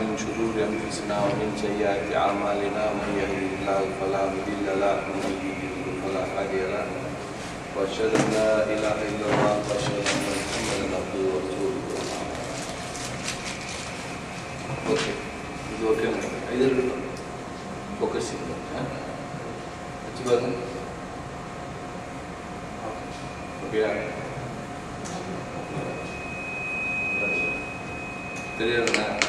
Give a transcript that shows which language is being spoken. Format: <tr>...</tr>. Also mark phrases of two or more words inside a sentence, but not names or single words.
<ar>شرور أنفسنا ومن سيئات أعمالنا من يهده الله فلا مضل له ومن يضلل فلا هادي له وأشهد أن لا إله إلا الله وأشهد أن محمدا عبده ورسوله.</ar> <ta>ஓகே, இது ஓகே. இது இருக்கட்டும், ஃபோக்கஸிங் வச்சு பாருங்க. ஓகேயா? தெரியாதுண்ணா.</ta>